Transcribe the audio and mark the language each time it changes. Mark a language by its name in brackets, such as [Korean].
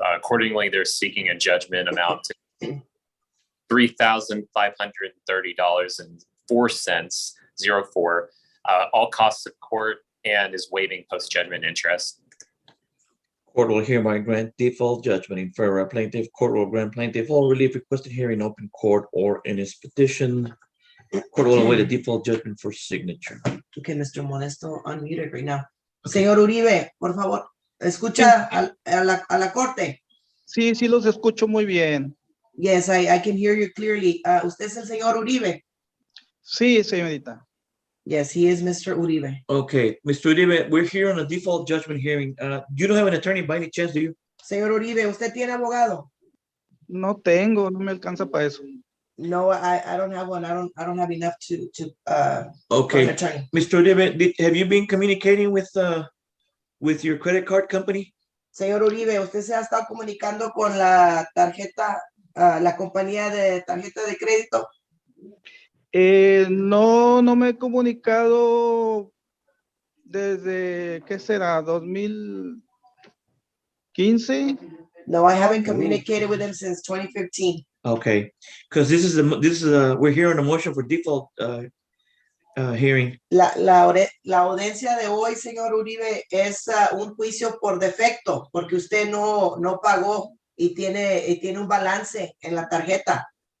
[English] Accordingly, they're seeking a judgment amount to $3,530.04, all costs of court, and is waiving post-judgment interest. Court will hereby grant default judgment in favor of plaintiff. Court will grant plaintiff all relief requested here in open court or in his petition. Court will await a default judgment for signature. Okay, Mr. Modesto, unmuted right now. [Spanish] Señor Uribe, por favor, escucha a la corte. Sí, sí los escucho muy bien. [English] Yes, I can hear you clearly. [Spanish] ¿Usted es el señor Uribe? Sí, señorita. [English] Yes, he is Mr. Uribe. Okay, Mr. Uribe, we're here on a default judgment hearing. You don't have an attorney by any chance, do you? [Spanish] Señor Uribe, ¿usted tiene abogado? No tengo, no me alcanza para eso. [English] No, I don't have one. I don't have enough to Okay, an attorney. Mr. Uribe, have you been communicating with your credit card company? [Spanish] Señor Uribe, ¿usted se ha estado comunicando con la tarjeta, la compañía de tarjeta de crédito? No me he comunicado desde, ¿qué será? 2015. [English] No, I haven't communicated with him since 2015. Okay, because we're here on a motion for default hearing. [Spanish] La audiencia de hoy, señor Uribe, es un juicio por defecto, porque usted no pagó y tiene un balance en la tarjeta.